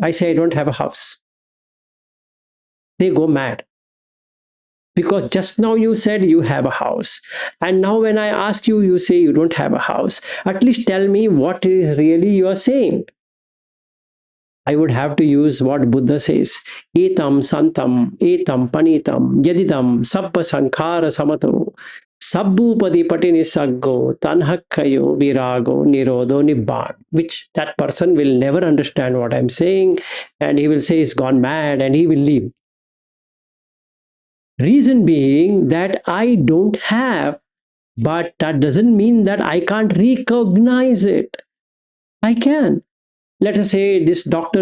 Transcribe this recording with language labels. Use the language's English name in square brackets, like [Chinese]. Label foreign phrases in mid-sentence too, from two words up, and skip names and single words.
[English] I say, I don't have a house. They go mad. Because just now you said you have a house. And now when I ask you, you say you don't have a house. At least tell me what is really you are saying. I would have to use what Buddha says. [Pali] Etam santam, etam panitam, yadidam sabba sankhara samato. Sabbupadi patini saggo, tanhakkayo virago nirodo nibbaan, [English] which that person will never understand what I'm saying, and he will say he's gone mad and he will leave. Reason being that I don't have, but that doesn't mean that I can't recognize it. I can. Let us say this Dr.